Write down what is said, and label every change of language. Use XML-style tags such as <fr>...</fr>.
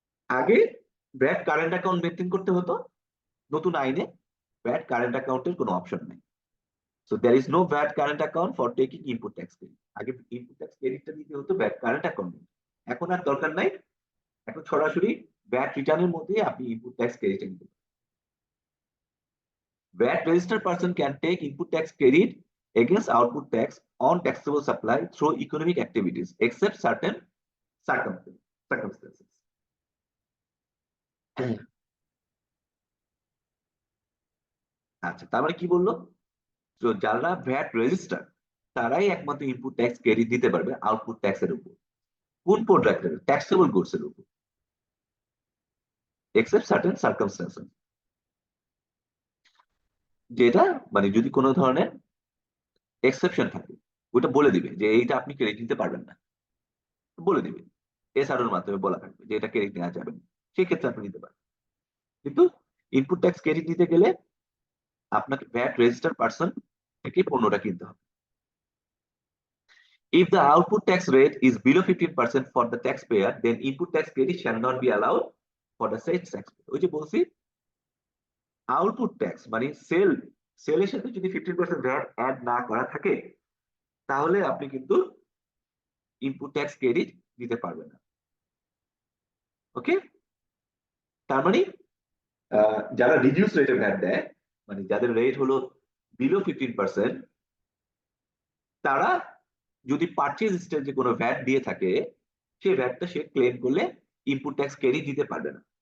<bn>আগে VAT current account maintain করতে হতো, নতুন আইনে ভ্যাট কারেন্ট অ্যাকাউন্টের কোনো অপশন নেই।</bn> <en>So there is no VAT current account for taking input tax credit.</en> <bn>আগে ইনপুট ট্যাক্স ক্রেডিটটা দিতে হতো ভ্যাট কারেন্ট অ্যাকাউন্ট, এখন আর দরকার নাই, এখন সরাসরি ভ্যাট রিটার্নের মধ্যে আপনি ইনপুট ট্যাক্স ক্রেডিট নিতে পারেন।</bn> <en>VAT registered person can take input tax credit against output tax on taxable supply through economic activities except certain circumstances.</en> <bn>আচ্ছা, তার মানে কি বললো, তো যারা ভ্যাট রেজিস্টার তারাই একমাত্র ইনপুট ট্যাক্স ক্রেডিট দিতে পারবে আউটপুট ট্যাক্সের উপর। কোন প্রোডাক্টের?</bn> <en>taxable goods</en> <bn>এর উপর,</bn> <en>Except certain circumstances.</en> <bn>যেটা মানে যদি কোনো ধরনের এক্সেপশন থাকে, ওটা বলে দিবে যে এইটা আপনি ক্রেডিট নিতে পারবেন না, বলে দিবে, এসআরওর মাধ্যমে বলা থাকবে যে এটা ক্রেডিট নেওয়া যাবে না, সেক্ষেত্রে আপনি নিতে পারেন। কিন্তু ইনপুট ট্যাক্স ক্রেডিট নিতে গেলে আপনাকে ভ্যাট রেজিস্টার পার্সন থেকে পণ্যটা কিনতে হবে।</bn> <en>If the output tax rate is below 15% for the taxpayer, then input tax credit shall not be allowed for the said taxpayer.</en> <bn>ওই যে বলছি আউটপুট ট্যাক্স মানে সেলের সাথে যদি 15% ভ্যাট অ্যাড না করা থাকে তাহলে আপনি কিন্তু ইনপুট ট্যাক্স ক্রেডিট দিতে পারবেন না। ওকে, তার মানে যারা রিডিউস রেটে ভ্যাট দেয় মানে যাদের রেট হলো বিলো 15%, তারা যদি পারচেজ স্টেজে কোনো ভ্যাট দিয়ে থাকে সেই ভ্যাটটা সে ক্লেম করলে ইনপুট ট্যাক্স ক্রেডিট দিতে পারবে না।</bn>